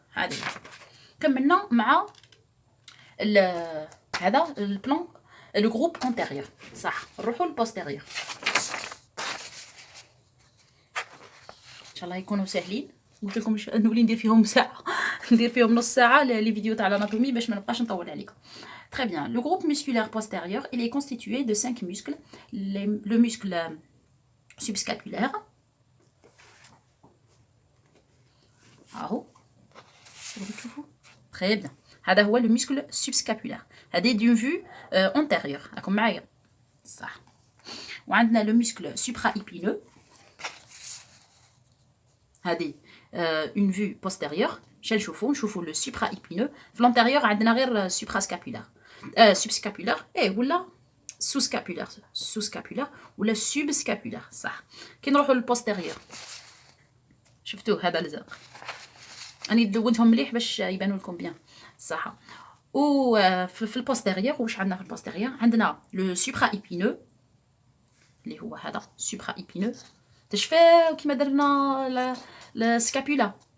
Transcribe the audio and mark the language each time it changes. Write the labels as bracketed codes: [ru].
[ar] هذه كملنا مع هذا البلان لو جروب انتيريور. صح. نروحوا للبوستيريور ان شاء الله يكونوا ساهلين. قلت لكم نولي ندير فيهم ساعه ندير فيهم نص ساعه لي فيديو تاع الاناتومي باش ما نبقاش نطول عليكم. [fr] Très bien. Le groupe musculaire postérieur, il est constitué de 5 muscles. Le muscle subscapulaire. [ar] اهو شوفوا [fr] très bien. [ar] هذا هو [fr] le muscle subscapulaire. هذه d'une vue antérieure. [ar] راكم معايا صح. [fr] وعندنا le muscle supraépineux. هذه une vue postérieure. نشوفوا le supraépineux. [ar] في l'antérieur عندنا غير suprascapulaire. subscapulaire ولا sous-scapulaire ولا subscapulaire صح. كي نروحوا للبوستيريور شفتوه هذا الزرق. أنا دونتهم مليح باش يبانوا لكم بيان صح. وفي البوستيريور واش عندنا في البوستيريور عندنا لو سوبرا ايبينو اللي هو هذا سوبرا ايبينو تشفاو كيما درنا السكابولا.